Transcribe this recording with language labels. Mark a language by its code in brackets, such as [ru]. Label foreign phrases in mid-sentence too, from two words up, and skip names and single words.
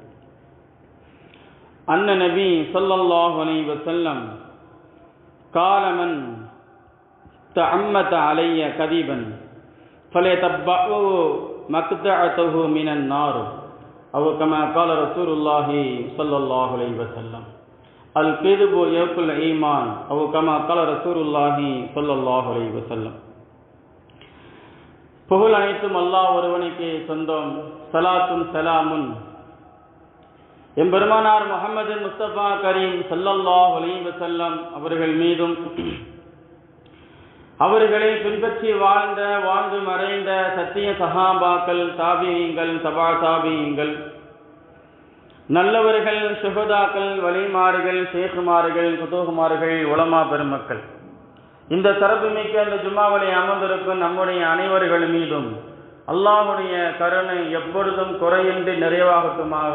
[ar] أن النبي صلى الله عليه وسلم قال: من تعمد علي كذبا فليتبوأ مقعده من النار، أو كما قال رسول الله صلى الله عليه وسلم: الكذب يأكل الإيمان، أو كما قال رسول الله صلى الله عليه وسلم. [ta] புகழ் அனைத்தும் அல்லாஹ் ஒருவனுக்கே சொந்தம். சலாத்தும் சலாமும் எம்பெருமானார் முஹம்மது முஸ்தபா கரீம் [ar] صلى الله عليه وسلم [ta] அவர்கள் மீதும், அவர்களை பின்பற்றி வாழ்ந்து மறைந்த சத்திய சஹாபாக்கள், தாபியீங்கள், தபா தாபியீங்கள், நல்லவர்கள், ஷுஹதாக்கள், வலிமார்கள், ஷேகுமார்கள், குதூகுமார்கள், உலமா பெருமக்கள், இந்த சிறப்புமிக்க அந்த ஜும்மாவிலே அமர்ந்திருக்கும் நம்முடைய அனைவர்கள் மீதும் அல்லாஹ்வுடைய கருணை எப்பொழுதும் குறையின்றி நிறைவாகட்டுமாக.